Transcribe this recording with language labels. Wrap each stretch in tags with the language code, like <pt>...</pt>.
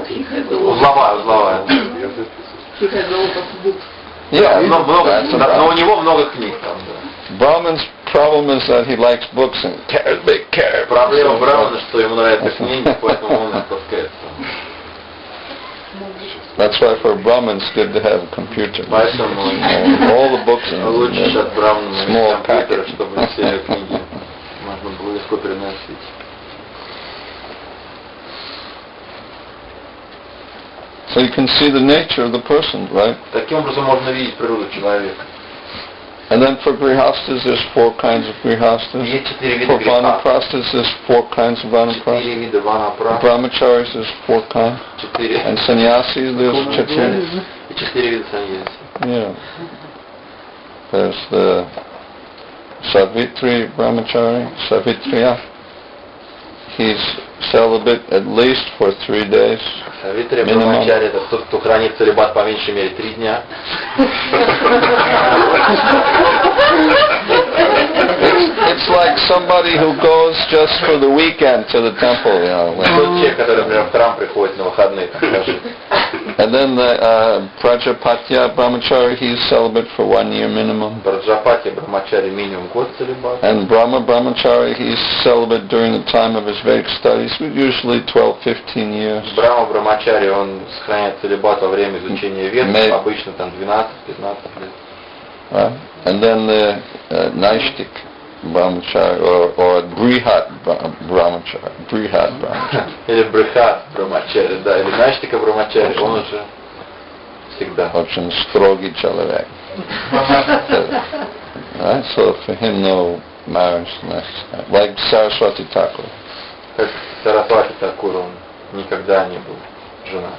<ru>Узловая. Но у него много книг там, да.</ru> <en>Brahman's problem is that he likes books and carries big carry.</en> <ru>Проблема Брамана, что ему нравятся книги, поэтому он их таскает.</ru> <en>That's why for Brahman it's good to have a computer.</en> <ru>Поэтому</ru> <en>all the books in</en> <ru>лучше от Брамана</ru> <en>small</en> <ru>компьютера, чтобы все книги можно было легко переносить.</ru> <en>So you can see the nature of the person, right?</en> <ru>Таким образом можно видеть природу человека.</ru> <en>And then for grihastas, there's 4 kinds of grihastas. For vanaprasthas, there's 4 kinds of vanaprasthas. For brahmacharis, there's 4 kinds. And sannyasis, there's 4. Yeah. There's the Savitri brahmachari, Savitriya. he's celibate at least for 3 days.</en> <ru>Савитри Брамачари — это тот, кто хранит целибат по меньшей мере 3 дня.</ru> <en>It's like somebody who goes just for the weekend to the temple, you know.</en> <ru>Тот человек, который, например, в храм приходит на выходные, там, скажи.</ru> <en>And then the Prajapatya Brahmachari, he's celibate for 1 year minimum.</en> <ru>Праджапати Брамачари минимум год целибат.</ru> <en>And Brahma Brahmachari, he's celibate during the time of his Vedic studies, usually 12-15 years.</en> <ru>Брахма Брамачари, он сохраняет целибат во время изучения Вед, обычно там 12-15 лет.</ru> <en>Right? And then the Naishtik Brahmachari, or Brihat Brahmachari. Brihat Brahmachari.</en> <ru>Или Брихат Брамачари, да, или Наштика Брамачари, он уже всегда. Очень строгий человек.</ru> <en>Right? So for him, no marriage necessary. Like Saraswati Thakur.</en> <ru>Как Сарасвати Такур, он никогда не был женат.</ru>